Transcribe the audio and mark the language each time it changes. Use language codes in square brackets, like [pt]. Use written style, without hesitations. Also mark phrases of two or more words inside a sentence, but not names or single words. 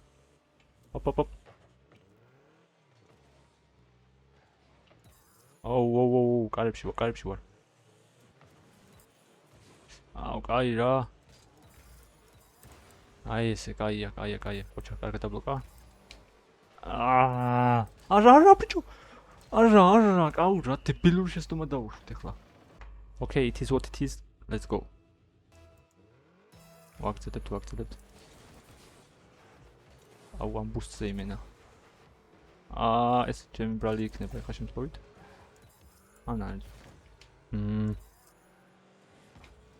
[ka] ოპ. აუ, კარებში ვარ. აუ, კაი რა. აი ესე, კაია. ხოჩა, კარგად დაბლოკა. არა ბიჭო. არა, კაურა, დებილური შეცდომა დავუშვით ახლა. [en] Okay, it is what it is. Let's go. [ka] ვაქცევთ. აუ, ამ ბუსტზე იმენა. ეს ჩემი ბრალი იქნება ახლა შემთხვევით. არა.